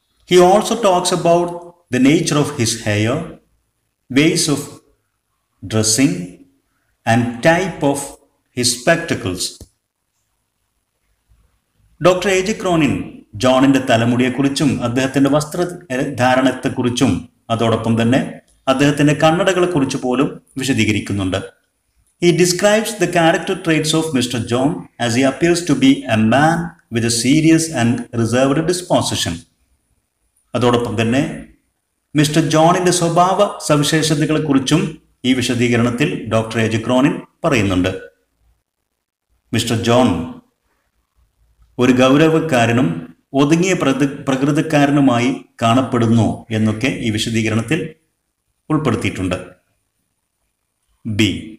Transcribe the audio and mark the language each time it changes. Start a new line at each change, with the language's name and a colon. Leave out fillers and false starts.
English: He also talks about the nature of his hair, ways of dressing and type of his spectacles.
Malayalam: Doctor A J Cronin ജോണിൻ്റെ തലമുടിയെക്കുറിച്ചും അദ്ദേഹത്തിൻ്റെ വസ്ത്രധാരണത്തെക്കുറിച്ചും അതോടൊപ്പം തന്നെ അദ്ദേഹത്തിൻ്റെ കണ്ണടകളെക്കുറിച്ച് പോലും വിശദീകരിക്കുന്നുണ്ട്.
English: He describes the character traits of Mr. John as he appears to be a man with a serious and reserved disposition.
Malayalam: അതോടൊപ്പം തന്നെ mister ജോണിൻ്റെ സ്വഭാവ സവിശേഷതകളെക്കുറിച്ചും ഈ വിശദീകരണത്തിൽ ഡോക്ടർ എ ജെ ക്രോണിൻ പറയുന്നുണ്ട്. മിസ്റ്റർ ജോൺ ഒരു ഗൗരവക്കാരനും ഒതുങ്ങിയ പ്രകൃതക്കാരനുമായി കാണപ്പെടുന്നു എന്നൊക്കെ ഈ വിശദീകരണത്തിൽ ഉൾപ്പെടുത്തിയിട്ടുണ്ട്. ബി.